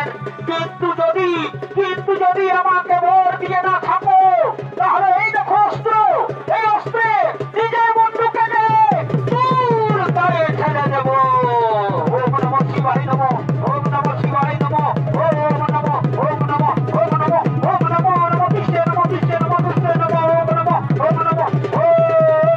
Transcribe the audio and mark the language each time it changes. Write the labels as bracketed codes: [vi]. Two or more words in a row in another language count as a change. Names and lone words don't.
[bn] কিন্তু যদি আমাকে বর দিয়ে না থাকো তাহলে এই দেখো অস্ত্র, এই অস্ত্রে নিজের বন্ধুকে দূর তারে ছেড়ে দেব। [sa] ওম নমঃ শিবায় নমঃ, ওম নমঃ শিবায় নমঃ, ওম নমঃ, ওম নমঃ, ওম নমঃ, ওম নমঃ নমঃ বিষ্ণু নমঃ বিষ্ণু নমঃ বিষ্ণু নমঃ, ওম নমঃ, ওম নমঃ, ওম